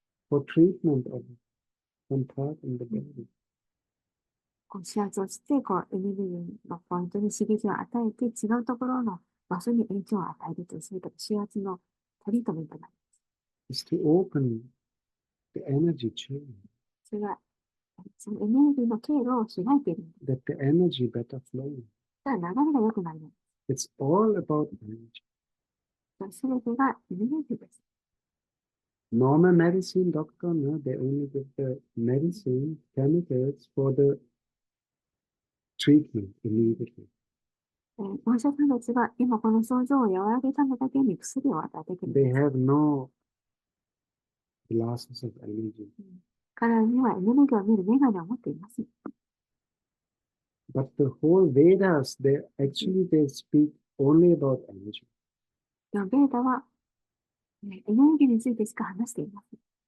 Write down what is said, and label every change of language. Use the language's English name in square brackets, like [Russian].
[English] for treatment of one part in the body. [Japanese] こう指圧をして、エネルギーのポイントに刺激を与えて、違うところの場所に影響を与えるという、そういった指圧のトリートメントなんです。 [English] Is to open the energy chain. [Japanese] それは、そのエネルギーの経路を開いているんです。 [English] That the energy better flow. [Japanese] だから流れが良くなるので [English] It's [Japanese] す。 [English] all about energy. [Japanese] すべてがエネルギーです。 [English] Normal medicine doctor, no, they only give the medicine, chemicals for the treatment immediately. [Japanese] お医者さんたちが今この症状を和らげるためだけに薬を与えてくれ [English] They [Japanese] ます。 [English] have no glasses of energy. [Japanese] 彼らにはエネルギーを見る眼鏡を持っています。 [English] But the whole Vedas, they speak only about energy. [Japanese] でもベーダはエネルギーについてしか話していません。